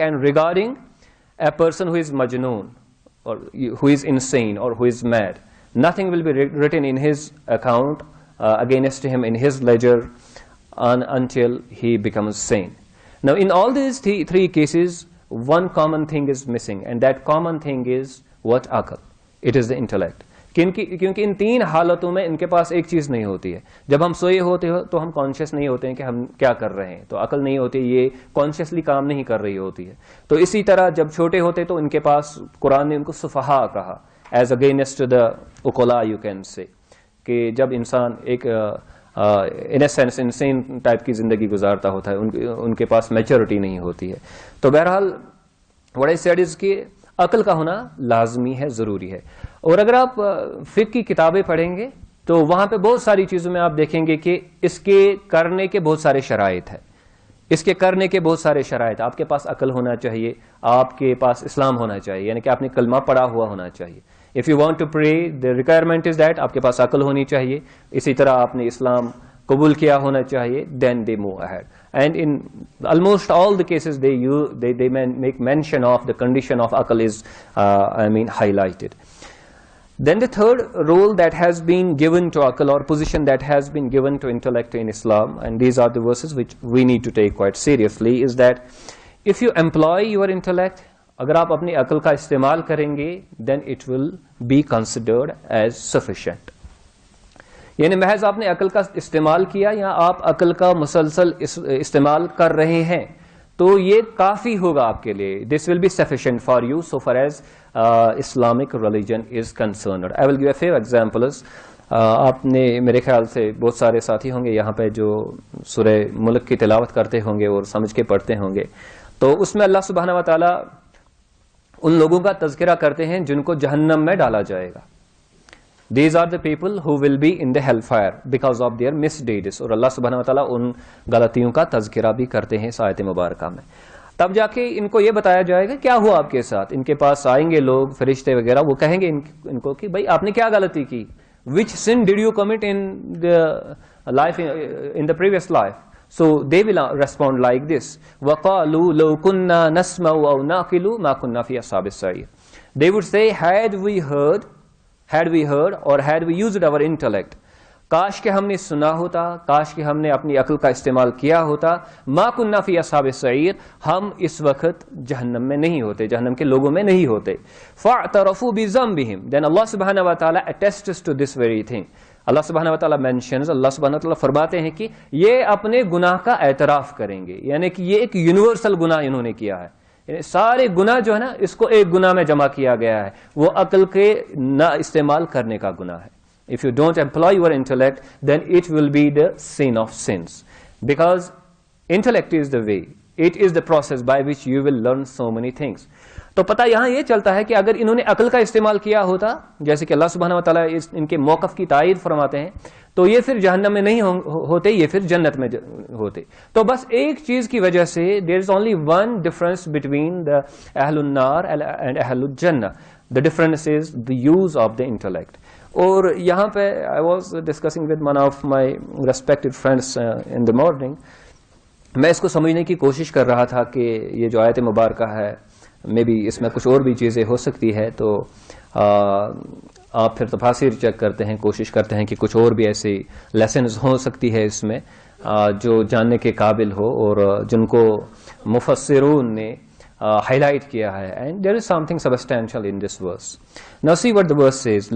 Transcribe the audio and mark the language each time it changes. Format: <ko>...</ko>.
<en>And regarding a person who is majnoon, or who is insane, or who is mad, nothing will be written in his account against him in his ledger until he becomes sane. Now in all these three cases, one common thing is missing, and that common thing is what? Aql. It is the intellect.</en> <ur>کیونکہ ان تین حالتوں میں ان کے پاس ایک چیز نہیں ہوتی ہے. جب ہم سوئے ہوتے ہو تو ہم کانشیس نہیں ہوتے ہیں کہ ہم کیا کر رہے ہیں, تو عقل نہیں ہوتی, یہ کانشیسلی کام نہیں کر رہی ہوتی ہے. تو اسی طرح جب چھوٹے ہوتے تو ان کے پاس, قرآن نے ان کو سفہا کہا,</ur> <en>as against the عقلاء you can say,</en> <ur>کہ جب انسان ایک ان اے سینس انسین ٹائپ کی زندگی گزارتا ہوتا ہے, ان کے پاس میچورٹی نہیں ہوتی ہے. تو بہرحال</ur> <en>what I said is</en> <ur>کہ عقل کا ہونا لازمی ہے, ضروری ہے. اور اگر آپ فقہ کی کتابیں پڑھیں گے تو وہاں پہ بہت ساری چیزوں میں آپ دیکھیں گے کہ اس کے کرنے کے بہت سارے شرائط ہیں, اس کے کرنے کے بہت سارے شرائط. آپ کے پاس عقل ہونا چاہیے, آپ کے پاس اسلام ہونا چاہیے, یعنی کہ آپ نے کلمہ پڑھا ہوا ہونا چاہیے.</ur> <en>If you want to pray, the requirement is that</en> <ur>آپ کے پاس عقل ہونی چاہیے. اسی طرح آپ نے اسلام قبول کیا ہونا چاہیے,</ur> <en>then they move ahead. And in almost all the cases they make mention of the condition of aql is highlighted. Then the third role that has been given to aql, or position that has been given to intellect in Islam, and these are the verses which we need to take quite seriously, is that if you employ your intellect,</en> <ur>اگر آپ اپنی عقل کا استعمال کریں گے,</ur> <en>then it will be considered as sufficient.</en> <ur>یعنی محض آپ نے عقل کا استعمال کیا یا آپ عقل کا مسلسل استعمال کر رہے ہیں تو یہ کافی ہوگا آپ کے لیے.</ur> <en>This will be sufficient for you so far as Islamic religion is concerned. I will give a few examples.</en> <ur>آپ نے میرے خیال سے بہت سارے ساتھی ہوں گے یہاں پہ جو سورہ ملک کی تلاوت کرتے ہوں گے اور سمجھ کے پڑھتے ہوں گے, تو اس میں اللہ سبحانہ و تعالی ان لوگوں کا تذکرہ کرتے ہیں جن کو جہنم میں ڈالا جائے گا.</ur> <en>These are the people who will be in the hellfire because of their misdeeds.</en> <ur>اور اللہ سبحانہ وتعالیٰ ان غلطیوں کا تذکرہ بھی کرتے ہیں اس آیت مبارکہ میں. تب جا کے ان کو یہ بتایا جائے گا کیا ہوا آپ کے ساتھ. ان کے پاس آئیں گے لوگ فرشتے وغیرہ, وہ کہیں گے ان کو کہ بھائی آپ نے کیا غلطی کی,</ur> <en>which sin did you commit in the life, in the previous life. So they will respond like this,</en> <ar>وَقَالُوا لَوْ كُنَّا نَسْمَعُ أَوْ نَعْقِلُ مَا كُنَّا فِي أَصْحَابِ السَّعِيرِ.</ar> <en>They would say, had we heard or had we used our intellect,</en> <ur>کاش کہ ہم نے سنا ہوتا, کاش کہ ہم نے اپنی عقل کا استعمال کیا ہوتا,</ur> <ar>ما كنا فی اصحاب السعیر,</ar> <ur>ہم اس وقت جہنم میں نہیں ہوتے, جہنم کے لوگوں میں نہیں ہوتے.</ur> <ar>فاعترفوا بذنبهم,</ar> <en>then Allah subhanahu wa ta'ala attests to this very thing.</en> <ur>اللہ سبحانہ و تعالیٰ mentions, اللہ سبحانہ و تعالیٰ فرماتے ہیں کہ یہ اپنے گناہ کا اعتراف کریں گے, یعنی کہ یہ ایک یونیورسل گناہ انہوں نے کیا ہے. یعنی سارے گناہ جو ہے نا اس کو ایک گناہ میں جمع کیا گیا ہے, وہ عقل کے نہ استعمال کرنے کا گناہ ہے.</ur> <en>If you don't employ your intellect, then it will be the sin of sins. Because intellect is the way, it is the process by which you will learn so many things.</en> <ur>تو پتہ یہاں یہ چلتا ہے کہ اگر انہوں نے عقل کا استعمال کیا ہوتا, جیسے کہ اللہ سبحانہ و تعالیٰ ان کے موقف کی تائید فرماتے ہیں, تو یہ پھر جہنم میں نہیں ہوتے, یہ پھر جنت میں ہوتے. تو بس ایک چیز کی وجہ سے</ur> <en>there is only one difference between the اہل النار and اہل الجنہ. The difference is the use of the intellect.</en> <ur>اور یہاں پہ</ur> <en>I was discussing with one of my respected friends in the morning.</en> <ur>میں اس کو سمجھنے کی کوشش کر رہا تھا کہ یہ جو آیت مبارکہ ہے</ur> <en>maybe</en> <ur>اس میں کچھ اور بھی چیزیں ہو سکتی ہے, تو آپ پھر تفاسیر چیک کرتے ہیں, کوشش کرتے ہیں کہ کچھ اور بھی ایسی لیسنز ہو سکتی ہے اس میں جو جاننے کے قابل ہو اور جن کو مفسرون نے highlight kiya hai.</ur> <en>And there is something substantial in this verse. Now see what the verse says.</en>